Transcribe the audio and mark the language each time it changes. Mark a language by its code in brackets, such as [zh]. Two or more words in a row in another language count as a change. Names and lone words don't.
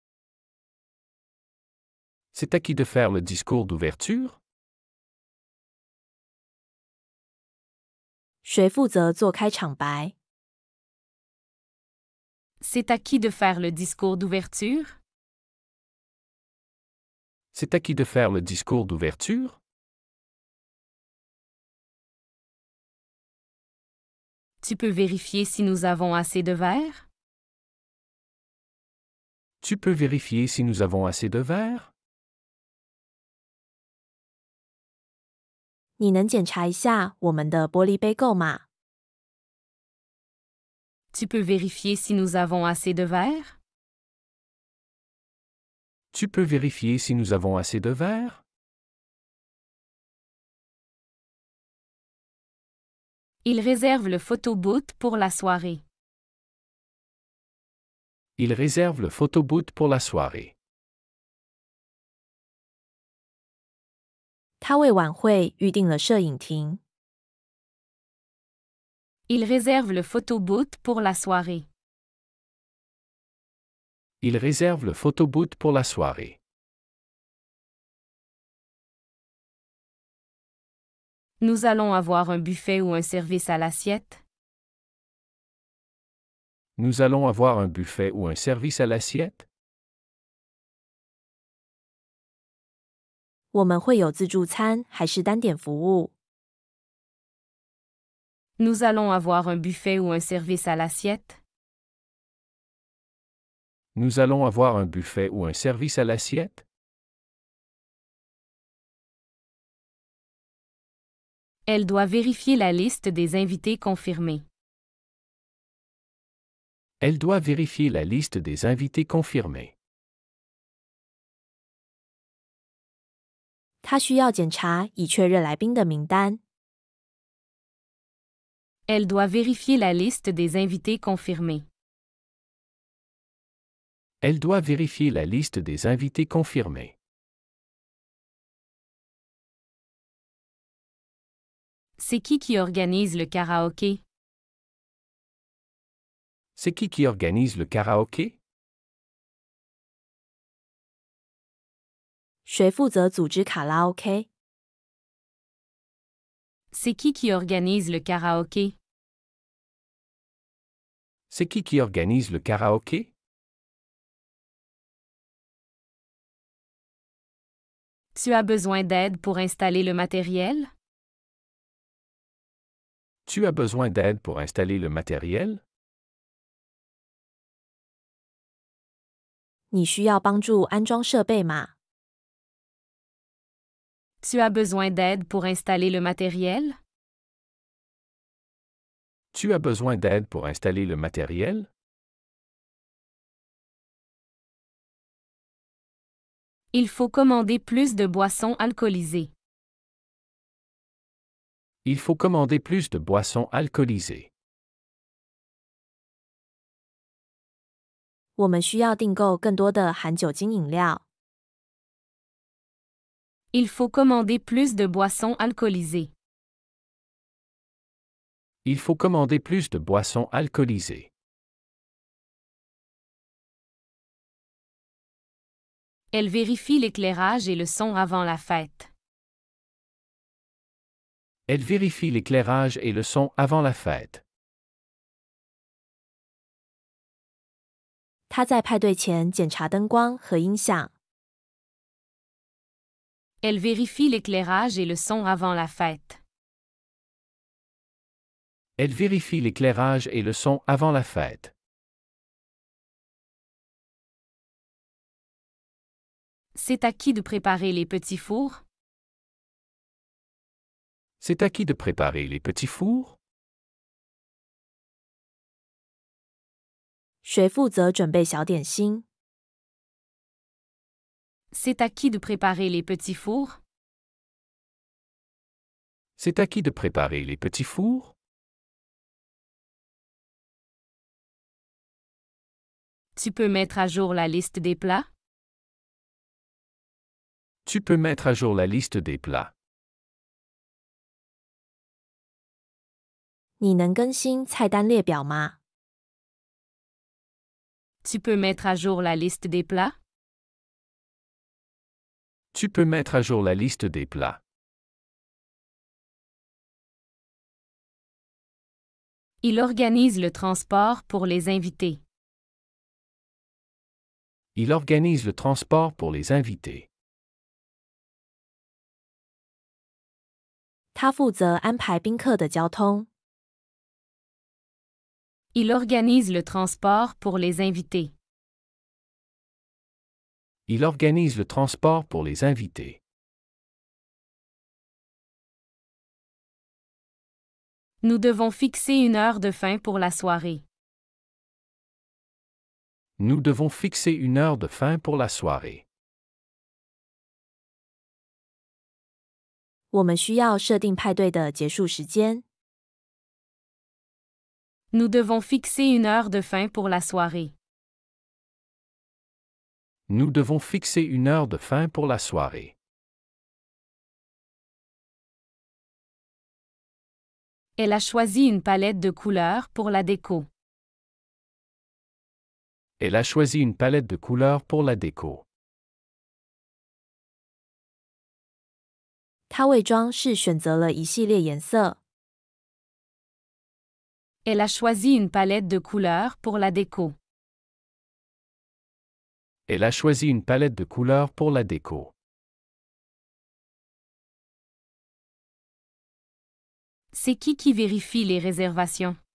[fr] C'est à qui de faire le discours d'ouverture? [zh] 谁负责做开场白？ [fr] C'est à qui de faire le discours d'ouverture? C'est à qui de faire le discours d'ouverture? Tu peux vérifier si nous avons assez de verres? Tu peux vérifier si nous avons assez de verre? [zh] 你能检查一下我们的玻璃杯够吗？ [fr] Tu peux vérifier si nous avons assez de verres? Tu peux vérifier si nous avons assez de verre? Il réserve le photobooth pour la soirée. Il réserve le photobooth pour la soirée. [zh] 他为晚会预定了摄影厅。 [fr] Il réserve le photobooth pour la soirée. Il réserve le photobooth pour la soirée. Nous allons avoir un buffet ou un service à l'assiette? Nous allons avoir un buffet ou un service à l'assiette? [zh] 我们会有自助餐还是单点服务？ [fr] Nous allons avoir un buffet ou un service à l'assiette? Nous allons avoir un buffet ou un service à l'assiette? Elle doit vérifier la liste des invités confirmés. Elle doit vérifier la liste des invités confirmés. [zh] 他需要检查已确认来宾的名单。 [fr] Elle doit vérifier la liste des invités confirmés. Elle doit vérifier la liste des invités confirmés. C'est qui organise le karaoké? C'est qui organise le karaoké? [zh] 谁负责组织卡拉 OK？ [fr] C'est qui organise le karaoké? C'est qui organise le karaoké? Tu as besoin d'aide pour installer le matériel? Tu as besoin d'aide pour installer le matériel? [zh] 你需要帮助安装设备吗？ [fr] Tu as besoin d'aide pour installer le matériel? Tu as besoin d'aide pour installer le matériel? Il faut commander plus de boissons alcoolisées. Il faut commander plus de boissons alcoolisées. [zh] 我们需要订购更多的含酒精饮料。 [fr] Il faut commander plus de boissons alcoolisées. Il faut commander plus de boissons alcoolisées. Elle vérifie l'éclairage et le son avant la fête. Elle vérifie l'éclairage et le son avant la fête. [zh] 他在派对前检查灯光和音响。 [fr] Elle vérifie l'éclairage et le son avant la fête. Elle vérifie l'éclairage et le son avant la fête. C'est à qui de préparer les petits fours? C'est à qui de préparer les petits fours? [zh] 谁负责准备小点心？ [fr] C'est à qui de préparer les petits fours? C'est à qui de préparer les petits fours? Tu peux mettre à jour la liste des plats? Tu peux mettre à jour la liste des plats. [zh] 你能更新菜单列表吗？ [fr] Tu peux mettre à jour la liste des plats? Tu peux mettre à jour la liste des plats. Il organise le transport pour les invités. Il organise le transport pour les invités. [zh] 他负责安排宾客的交通。 [fr] Il organise le transport pour les invités. Il organise le transport pour les invités. Nous devons fixer une heure de fin pour la soirée. Nous devons fixer une heure de fin pour la soirée. [zh] 我们需要设定派对的结束时间。 [fr] Nous devons fixer une heure de fin pour la soirée. Nous devons fixer une heure de fin pour la soirée. Elle a choisi une palette de couleurs pour la déco. Elle a choisi une palette de couleurs pour la déco. [zh] 他为装饰选择了一系列颜色。 [fr] Elle a choisi une palette de couleurs pour la déco. Elle a choisi une palette de couleurs pour la déco. C'est qui vérifie les réservations?